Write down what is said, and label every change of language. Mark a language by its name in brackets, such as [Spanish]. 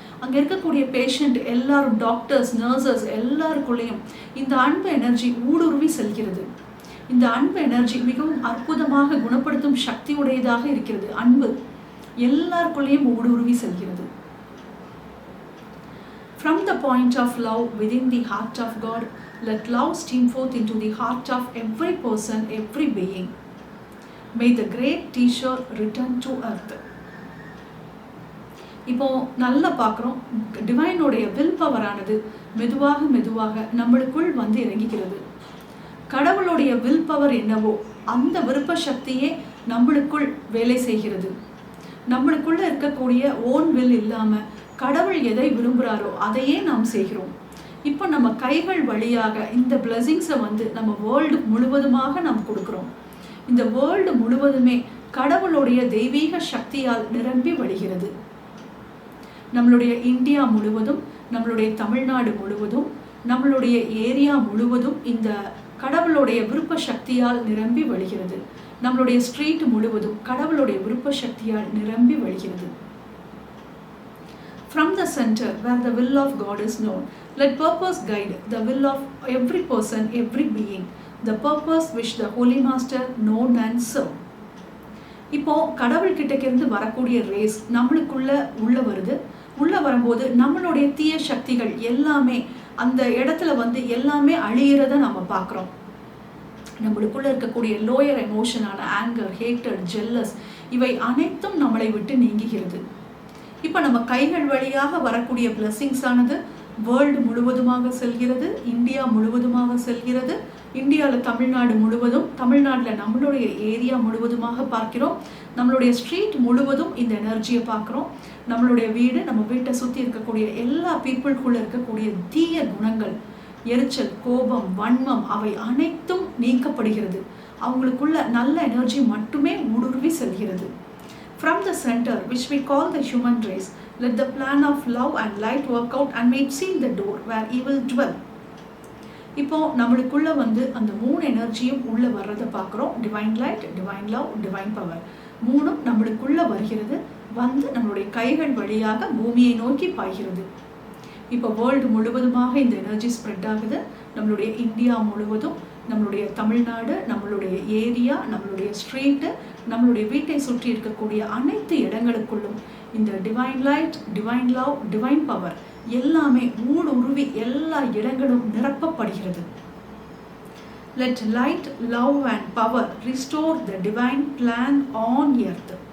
[Tamil] அங்கே இருக்கக்கூடிய பேஷண்ட் எல்லாரும், டாக்டர்ஸ், நர்சஸ் எல்லாருக்குள்ளேயும் இந்த அன்பு எனர்ஜி ஊடுருவி செல்கிறது. இந்த அன்பு எனர்ஜி மிகவும் அற்புதமாக குணப்படுத்தும் சக்தி உடையதாக இருக்கிறது. அன்பு எல்லாருக்குள்ளேயும் ஊடுருவி செல்கிறது. [English] From the point of love within the heart of God, let love stream forth into the heart of every person, every being. May the great teacher return to earth. [Tamil] இப்போ நல்லா பார்க்குறோம், டிவைனோடைய வில் பவரானது மெதுவாக மெதுவாக நம்மளுக்குள் வந்து இறங்குகிறது. கடவுளுடைய வில் பவர் என்னவோ அந்த விருப்ப சக்தியே நம்மளுக்குள் வேலை செய்கிறது. நம்மளுக்குள்ள இருக்கக்கூடிய ஓன் வில் இல்லாமல் கடவுள் எதை விரும்புகிறாரோ அதையே நாம் செய்கிறோம். இப்போ நம்ம கைகள் வழியாக இந்த பிளஸிங்ஸை வந்து நம்ம வேர்ல்டு முழுவதுமாக நாம் கொடுக்குறோம். இந்த வேர்ல்டு முழுவதுமே கடவுளுடைய தெய்வீக சக்தியால் நிரம்பி வழிகிறது. நம்மளுடைய இந்தியா முழுவதும், நம்மளுடைய தமிழ்நாடு முழுவதும், நம்மளுடைய ஏரியா முழுவதும் இந்த கடவுளுடைய விருப்ப சக்தியால் நிரம்பி வழிகிறது. நம்மளுடைய ஸ்ட்ரீட் முழுவதும் கடவுளுடைய விருப்ப சக்தியால் நிரம்பி வழிகிறது. [English] From the center where the will of God is known, let purpose guide the will of every person, every being, the purpose which the Holy Master known and serve. [Tamil] இப்போ கடவுள் கிட்டக்கிருந்து வரக்கூடிய ரேஸ் நம்மளுக்குள்ள உள்ள வருது. உள்ள வரும்போது நம்மளுடைய தீய சக்திகள் எல்லாமே அந்த இடத்துல வந்து எல்லாமே அழியிறத நம்ம பார்க்குறோம். நம்மளுக்குள்ள இருக்கக்கூடிய லோயர் எமோஷனான ஆங்கர், ஹேட்டட், ஜெல்லஸ் இவை அனைத்தும் நம்மளை விட்டு நீங்குகிறது. இப்போ நம்ம கைகள் வழியாக வரக்கூடிய பிளஸிங்ஸ் ஆனது வேர்ல்டு முழுவதுமாக செல்கிறது, இந்தியா முழுவதுமாக செல்கிறது. இந்தியாவில் தமிழ்நாடு முழுவதும், தமிழ்நாட்டில் நம்மளுடைய ஏரியா முழுவதுமாக பார்க்கிறோம். நம்மளுடைய ஸ்ட்ரீட் முழுவதும் இந்த எனர்ஜியை பார்க்குறோம். நம்மளுடைய வீடு, நம்ம வீட்டை சுற்றி இருக்கக்கூடிய எல்லா பீப்புளுக்குள்ளே இருக்கக்கூடிய தீய குணங்கள், எரிச்சல், கோபம், வன்மம் அவை அனைத்தும் நீக்கப்படுகிறது. அவங்களுக்குள்ள நல்ல எனர்ஜி மட்டுமே ஊடுருவி செல்கிறது. [English] From the center, which we call the human race, let the plan of love and light work out and may seal the door where evil dwell. [Tamil] இப்போ நம்மளுக்குள்ள வந்து அந்த மூணு எனர்ஜியும் உள்ள வர்றதை பார்க்குறோம். Divine light, divine love, divine power மூணும் நம்மளுக்குள்ள வருகிறது. வந்து நம்மளுடைய கைகள் வழியாக பூமியை நோக்கி பாய்கிறது. இப்போ வேர்ல்டு முழுவதுமாக இந்த எனர்ஜி ஸ்ப்ரெட் ஆகுது. நம்மளுடைய இந்தியா முழுவதும், நம்மளுடைய தமிழ்நாடு, நம்மளுடைய ஏரியா, நம்மளுடைய ஸ்ட்ரீட்டு, நம்மளுடைய வீட்டை சுற்றி இருக்கக்கூடிய அனைத்து இடங்களுக்குள்ளும் இந்த divine light, divine love, divine power எல்லாமே ஊடுருவி எல்லா இடங்களும் நிரப்பப்படுகிறது. [English] Let light, love and power restore the divine plan on earth.